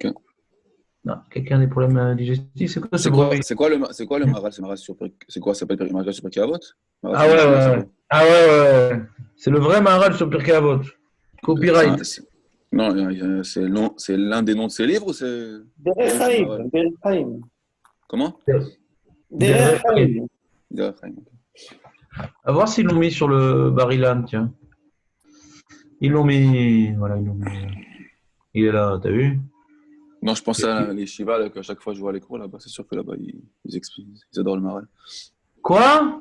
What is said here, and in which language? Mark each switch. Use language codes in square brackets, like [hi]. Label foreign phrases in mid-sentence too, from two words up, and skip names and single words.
[fr] Non, quelqu'un a des problèmes digestifs, c'est quoi ce bruit? C'est quoi le Maharal? C'est quoi? Ça s'appelle le Maharal sur Pirkei Avot? Ah ouais. C'est le vrai Maharal sur Pirkei Avot. Copyright. Non, c'est l'un des noms de ses livres ou c'est... Derech Haim. Comment? Derech Haim. Derech Haim. À voir s'ils l'ont mis sur le Barilan, tiens. Ils l'ont mis. Voilà, ils l'ont mis. Il est là, t'as vu? Non, je pensais à les Shiva, qu'à chaque fois je vois les cours là-bas, c'est sûr que là-bas, ils adorent le Maharal. Quoi?